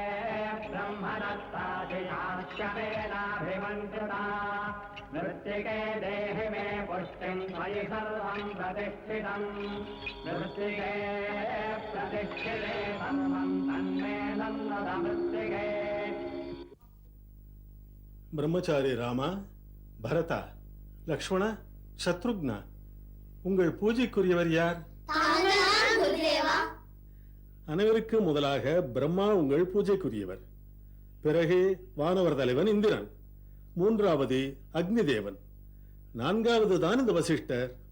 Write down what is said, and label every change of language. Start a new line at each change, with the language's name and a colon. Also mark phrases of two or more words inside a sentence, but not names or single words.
Sanskrit: ब्रह्मदत्ताधियाश्यमेनाभिमन्त्रिता मृत्तिके देहि मे पुष्टिं त्वयि सर्वं प्रतिष्ठितम् मृत्तिके प्रतिष्ठिते सर्वं तन्मे नन्दद मृत्तिके
Tamil: பிரம்மச்சாரி ராமா, பரதா, லக்ஷ்மணா, சத்ருக்னா, உங்கள் பூஜைக்குரியவர் யார்? அனைவருக்கும் முதலாக பிரம்மா உங்கள் பூஜைக்குரியவர். பிறகு வானவர் தலைவன் இந்திரன், மூன்றாவது அக்னி தேவன், நான்காவது தான் இந்த வசிஷ்டர்.